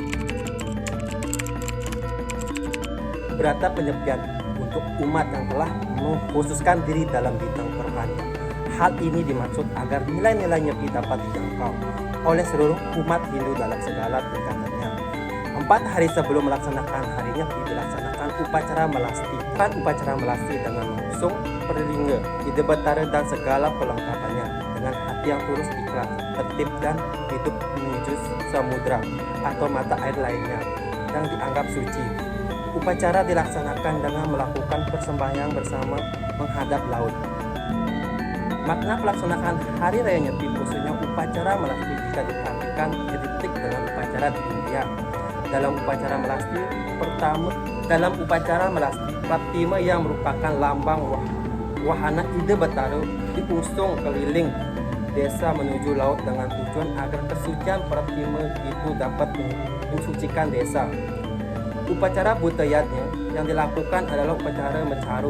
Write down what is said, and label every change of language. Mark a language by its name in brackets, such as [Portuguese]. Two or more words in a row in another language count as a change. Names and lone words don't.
[Indonesian] Beratap penyepian untuk umat yang telah mengkhususkan diri dalam bidang perohanian. Hal ini dimaksud agar nilai-nilai nyepi dapat dijangkau oleh seluruh umat Hindu dalam segala tingkatannya. 4 hari sebelum melaksanakan hari nyepi dilaksanakan upacara melasti. Upacara melasti dengan mengusung perlingga, ide betara dan segala pelengkapannya dengan hati yang tulus ikhlas, tertib dan hidup menuju samudra atau mata air lainnya yang dianggap suci. Upacara dilaksanakan dengan melakukan persembahyaan bersama menghadap laut. Makna pelaksanaan Hari Raya Nyepi khususnya upacara melasti jika diperhatikan identik dengan upacara di India. Dalam upacara melasti, Pratima yang merupakan lambang wahana ide betara diusung keliling desa menuju laut dengan tujuan agar kesucian Pratima itu dapat mensucikan desa. Upacara butayatnya yang dilakukan adalah upacara mencaru.